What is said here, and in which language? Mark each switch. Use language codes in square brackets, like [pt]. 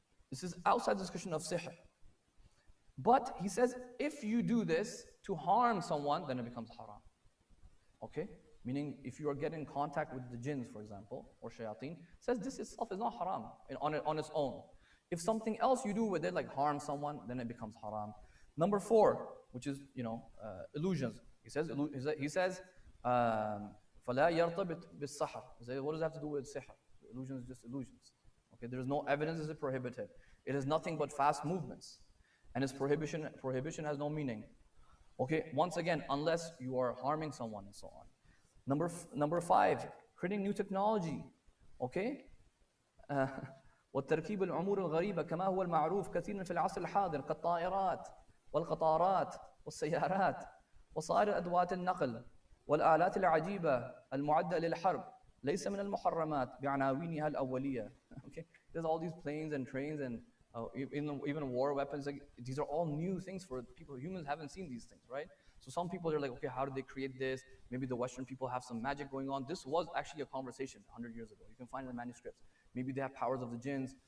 [en] This is outside the discussion of sihr. But he says, if you do this to harm someone, then it becomes haram. Okay? Meaning, if you are getting in contact with the jinns, for example, or shayateen, says this itself is not haram on its own. If something else you do with it, like harm someone, then it becomes haram. Number 4, which is illusions. He says, [ar] فَلَا يَرْتَبِطْ بِالسَّحْرِ. [en] What does that have to do with sihr? Illusions is just illusions. Okay, there is no evidence is it prohibited. It is nothing but fast movements. And its prohibition has no meaning. Okay, once again, unless you are harming someone and so on. Number 5, creating new technology. Okay? [ar] وَالتَّرْكِيبُ الْعُمُورِ الْغَرِيبَ كَمَا هُوَ الْمَعْرُوفُ كَثِيرًا فِي الْعَصْرِ الْحَاضِرِ كَالطَّائِرَاتِ وَالْقَطَارَاتِ وَالسَّيَّارَاتِ وَصَائِرِ أَدْوَاتِ النَّقْلِ والآلات العجيبة المعدة للحرب ليس من المحرمات بعناوينها الأولية. [en] Okay, there's all these planes and trains and even war weapons. Like, these are all new things for people. Humans haven't seen these things, right? So some people are like, okay, how did they create this? Maybe the Western people have some magic going on. This was actually a conversation 100 years ago. You can find it in the manuscripts. Maybe they have powers of the jinns.